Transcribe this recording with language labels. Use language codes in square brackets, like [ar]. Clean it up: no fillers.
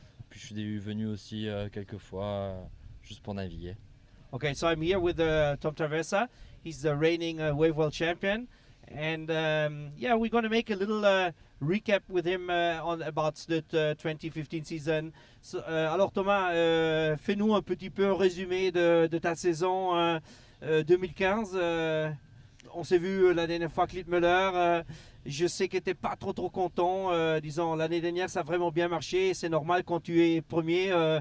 [fr] Puis je suis venu aussi quelques fois, juste pour naviguer. [en] Okay, so I'm here with Tom Traversa. He's the reigning wave world champion. And yeah, we're going to make a little recap with him about the 2015 season. [fr] So, alors Thomas, fais-nous un petit peu un résumé de ta saison 2015. On s'est vu la dernière fois avec Littmüller. Je sais que tu n'étais pas trop content. Disons, l'année dernière, ça a vraiment bien marché. C'est normal quand tu es premier.